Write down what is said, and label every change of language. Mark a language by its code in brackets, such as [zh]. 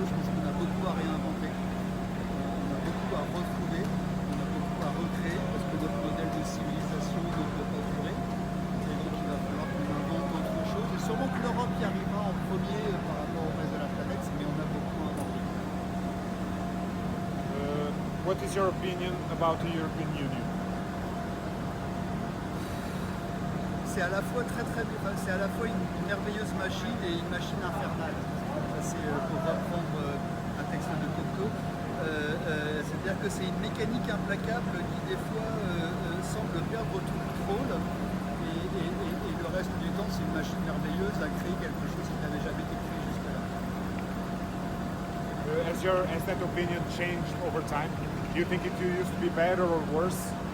[fr] Je pense qu'on a beaucoup à réinventer. On a beaucoup à retrouver. On a beaucoup à recréer parce que notre modèle de civilisation ne peut pas durer. Et donc il va falloir qu'on invente d'autres choses. Et sûrement que l'Europe y arrivera en premier par rapport au reste de la planète, mais on a beaucoup à inventer. [en] What is your opinion about the European Union? [fr] C'est à la fois c'est à la fois une merveilleuse machine et une machine infernale. C'est pour reprendre un texte de Coco. C'est-à-dire que c'est une mécanique implacable qui des fois semble perdre tout contrôle et le reste du temps c'est une machine merveilleuse à créer quelque chose qui n'avait jamais été créé jusque-là. [en] Has that opinion changed over time? Do you think it used to be better or worse?